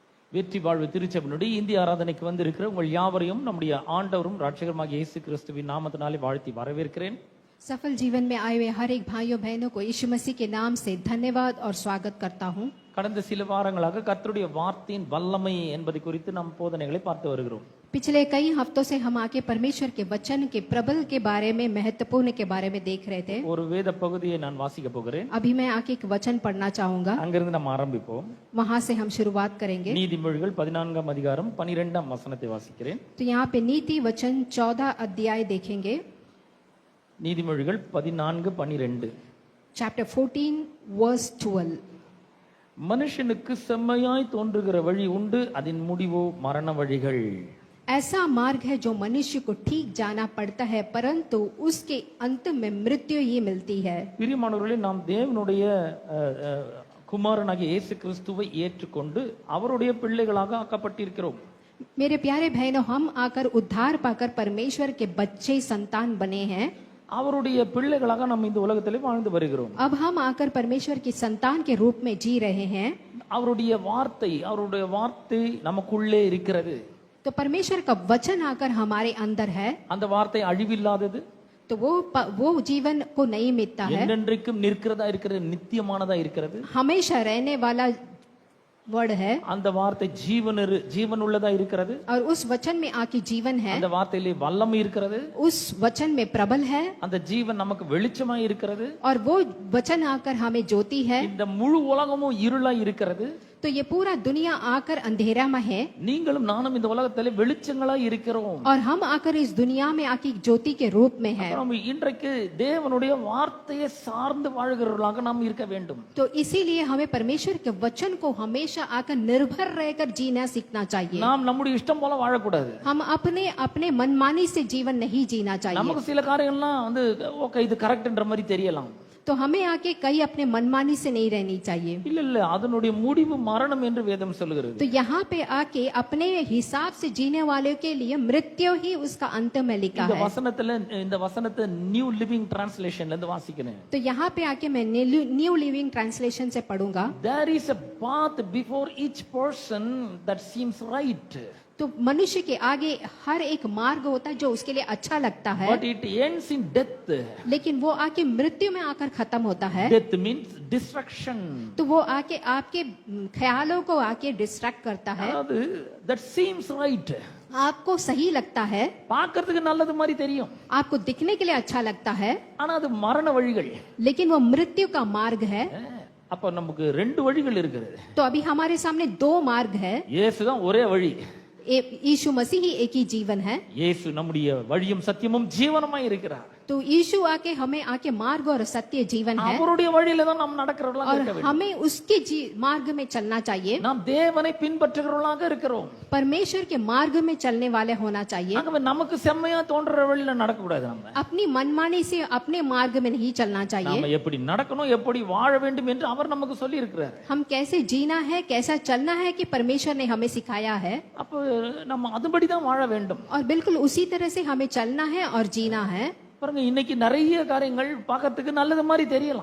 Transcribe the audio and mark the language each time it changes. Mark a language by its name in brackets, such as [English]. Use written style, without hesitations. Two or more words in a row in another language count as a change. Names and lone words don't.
[Tamil] வெற்றி வாழ்வு திருச்சபையினுடைய இந்திய ஆராதனைக்கு வந்திருக்கிற உங்கள் யாவரையும் நம்முடைய ஆண்டவரும் ரட்சகருமாகிய இயேசு கிறிஸ்துவின் நாமத்தினாலே வாழ்த்தி வரவேற்கிறேன். [Hindi] सफल जीवन में आए हुए हर एक भाइयों बहनों को यीशु मसीह के नाम से धन्यवाद और स्वागत करता हूँ. [Tamil] கடந்த சில வாரங்களாக கர்த்தருடைய வார்த்தையின் வல்லமை என்பதை குறித்து நாம் போதனைகளை பார்த்து வருகிறோம். [Hindi] पिछले कई हफ्तों से हम आके परमेश्वर के वचन के प्रबल के बारे में, महत्वपूर्ण के बारे में देख रहे थे. [Tamil] ஒரு வேத பகுதியை நான் வாசிக்க போகிறேன். [Hindi] अभी मैं आके एक वचन पढ़ना चाहूंगा. [Tamil] அங்கிருந்து நாம் ஆரம்பிப்போம். [Hindi] वहां से हम शुरुआत करेंगे. [Tamil] நீதிமொழிகள் 14ஆம் அதிகாரம் 12ஆம் வசனத்தை வாசிக்கிறேன். [Hindi] तो यहाँ पे नीति वचन 14 अध्याय देखेंगे. [Tamil] நீதிமொழிகள் 14:12. [Hindi] चैप्टर 14 वर्स 12. [Tamil] மனுஷனுக்கு செம்மையாய் தோன்றுகிற வழி உண்டு, அதன் முடிவோ மரண வழிகள். [Hindi] ऐसा मार्ग है जो मनुष्य को ठीक जाना पड़ता है, परंतु उसके अंत में मृत्यु ही मिलती है. [Tamil] பிரியமானவர்களே, நாம் தேவனுடைய குமாரனாகிய இயேசு கிறிஸ்துவை ஏற்றுக்கொண்டு அவருடைய பிள்ளைகளாக ஆக்கப்பட்டிருக்கிறோம். [Hindi] मेरे प्यारे बहनों, हम आकर उद्धार पाकर परमेश्वर के बच्चे संतान बने हैं. [Tamil] அவருடைய பிள்ளைகளாக நம்ம இந்த உலகத்திலே வாழ்ந்து வருகிறோம். [Hindi] अब हम आकर परमेश्वर की संतान के रूप में जी रहे हैं. [Tamil] அவருடைய வார்த்தை நமக்குள்ளே இருக்கிறது. [Hindi] तो परमेश्वर का वचन आकर हमारे अंदर है. [Tamil] அந்த வார்த்தை அழிவில்லாதது. [Hindi] तो वो जीवन को नहीं मिटता है, [Tamil] என்றென்றைக்கும் நிற்கிறதா இருக்கிறது, நித்தியமானதா இருக்கிறது, [Hindi] हमेशा रहने वाला वर्ड है. [Tamil] அந்த வார்த்தை ஜீவன் உள்ளதா இருக்கிறது. [Hindi] और उस वचन में आके जीवन है. [Tamil] அந்த வார்த்தையிலே வல்லமை இருக்கிறது. [Hindi] उस वचन में प्रबल है. [Tamil] அந்த ஜீவன் நமக்கு வெளிச்சமாய் இருக்கிறது. [Hindi] और वो वचन आकर हमें ज्योति है. [Tamil] இந்த முழு உலகமும் இருளாய் இருக்கிறது. [Hindi] तो ये पूरा दुनिया आकर अंधेरा में है. [Tamil] நீங்களும் நானும் இந்த உலகத்திலே வெளிச்சங்களாய் இருக்கிறோம். [Hindi] और हम आकर इस दुनिया में आके ज्योति के रूप में है. [Tamil] நாம் இன்றைக்கு தேவனுடைய வார்த்தையை சார்ந்து வாழ்கிறவர்களாக நாம் இருக்க வேண்டும். [Hindi] तो इसीलिए हमें परमेश्वर के वचन को हमेशा आकर निर्भर रहकर जीना सीखना चाहिए. [Tamil] நாம் நம்முடைய இஷ்டம் போல வாழக்கூடாது. [Hindi] हम अपने मनमानी से जीवन नहीं जीना चाहिए. [Tamil] நமக்கு சில காரியங்கள்லாம் ஓகே இது கரெக்ட்ன்ற மாதிரி தெரியலாம். [Hindi] तो हमें आके कहीं अपने मनमानी से नहीं रहनी चाहिए. [Tamil] இல்ல அதனுடைய முடிவு மரணம் என்று வேதம் சொல்கிறது. [Hindi] तो यहाँ पे आके अपने हिसाब से जीने वालों के लिए मृत्यु ही उसका अंत में लिखा है. [Tamil] இந்த வசனத்தை நியூ லிவிங் டிரான்ஸ்லேஷன்ல இருந்து வாசிக்கிறேன். [Hindi] तो यहाँ पे आके मैं न्यू लिविंग ट्रांसलेशन से पढ़ूंगा. [English] There is a path before each person that seems right. [Hindi] तो मनुष्य के आगे हर एक मार्ग होता है जो उसके लिए अच्छा लगता है, [English] But it ends in death. [Hindi] लेकिन वो आके मृत्यु में आकर खत्म होता है. [English] Death means destruction. [Hindi] तो वो आके आपके ख्यालों को आके डिस्ट्रैक्ट करता है. [English] அதாவது that seems right. [Hindi] आपको सही लगता है, [Tamil] பார்க்கிறதுக்கு நல்லது மாதிரி தெரியும், [Hindi] आपको दिखने के लिए अच्छा लगता है, [Tamil] ஆனா அது மரண வழிகள். [Hindi] लेकिन वो मृत्यु का मार्ग है. [Tamil] அப்ப நமக்கு ரெண்டு வழிகள் இருக்குது. [Hindi] तो अभी हमारे सामने दो मार्ग है. [Tamil] இயேசு தான் ஒரே வழி. [Hindi] यीशु मसीह ही एक ही जीवन है. [Tamil] இயேசு நம்முடைய வழியும் சத்தியமும் ஜீவனமாய் இருக்கிறார். [Hindi] तो यीशु आके हमें आके मार्ग और सत्य जीवन है. [Tamil] அவருடைய வழியில தான் நாம் நடக்கிறவர்களாக இருக்க [Hindi] और [Tamil] வேண்டும். [Hindi] हमें उसके मार्ग में चलना चाहिए. [Tamil] நாம் தேவனை பின்பற்றுகிறவர்களாக இருக்கிறோம். [Hindi] परमेश्वर के मार्ग में चलने वाले होना चाहिए. [Tamil] ஆகவே நமக்கு செம்மையா தோன்ற வழியில நடக்க கூடாது. நம்ம [Hindi] अपनी मनमानी से अपने मार्ग में नहीं चलना चाहिए. [Tamil] நாம எப்படி நடக்கணும், எப்படி வாழ வேண்டும் என்று அவர் நமக்கு சொல்லி இருக்கிறார். [Hindi] हम कैसे जीना है, कैसा चलना है कि परमेश्वर ने हमें सिखाया है. [Tamil] அப்ப நம்ம அதுபடி தான் வாழ வேண்டும். [Hindi] और बिल्कुल उसी तरह से हमें चलना है और जीना है. [Tamil] பாருங்க, இன்னைக்கு நிறைய காரியங்கள் பார்க்கிறதுக்கு நல்லது மாதிரி தெரியலாம்.